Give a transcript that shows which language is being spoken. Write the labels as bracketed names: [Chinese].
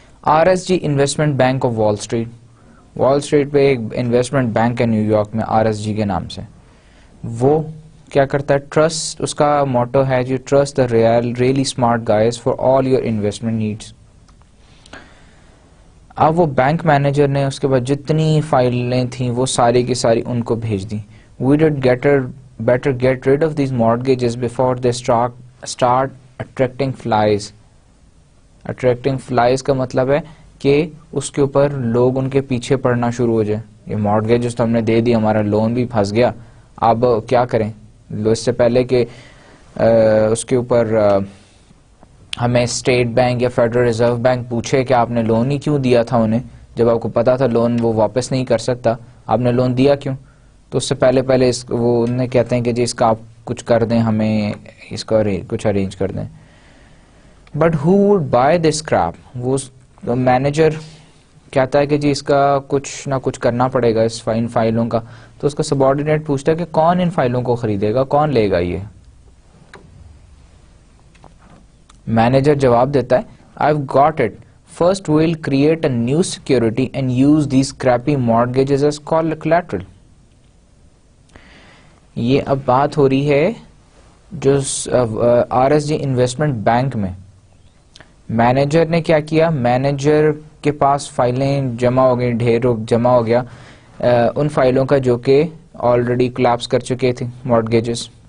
[Urdu] RSG investment bank of وال street, وال street پہ ایک انویسٹمنٹ بینک ہے نیو یارک میں RSG کے نام سے. وہ کیا کرتا ہے, ٹرسٹ, اس کا موٹو ہے جو [English] Trust the really smart guys for all your investment needs. [Urdu] اب وہ بینک مینیجر نے اس کے بعد جتنی فائلیں تھیں وہ ساری کی ساری ان کو بھیج دی. [English] We did better get rid of these mortgages before they start attracting flies. attracting flies [Urdu] کا مطلب ہے کہ اس کے اوپر لوگ ان کے پیچھے پڑنا شروع ہو جائے. یہ mortgages تو ہم نے دے دی, ہمارا لون بھی پھنس گیا, اب کیا کریں. اس سے پہلے کہ اس کے اوپر ہمیں اسٹیٹ بینک یا فیڈرل ریزرو بینک پوچھے کہ آپ نے لون ہی کیوں دیا تھا انہیں, جب آپ کو پتا تھا لون وہ واپس نہیں کر سکتا, آپ نے لون دیا کیوں. تو اس سے پہلے وہ انہیں کہتے ہیں کہ جی اس کا آپ کچھ کر دیں, ہمیں اس کا کچھ ارینج کر دیں. [English] But who would buy this crap. [Urdu] وہ مینیجر کہتا ہے کہ جی اس کا کچھ نہ کچھ کرنا پڑے گا ان فائلوں کا. تو اس کا سبارڈینیٹ پوچھتا ہے کہ کون ان فائلوں کو خریدے گا, کون لے گا یہ. مینیجر جواب دیتا ہے [English] I've got it. First we'll create a new security and use these crappy mortgages as collateral. [Urdu] یہ اب بات ہو رہی ہے جو RSG انویسٹمنٹ بینک میں. مینیجر نے کیا کیا, مینیجر کے پاس فائلیں جمع ہو گئی, ڈھیر جمع ہو گیا ان فائلوں کا جو کہ آلریڈی کولapse کر چکے تھے مارگیجز.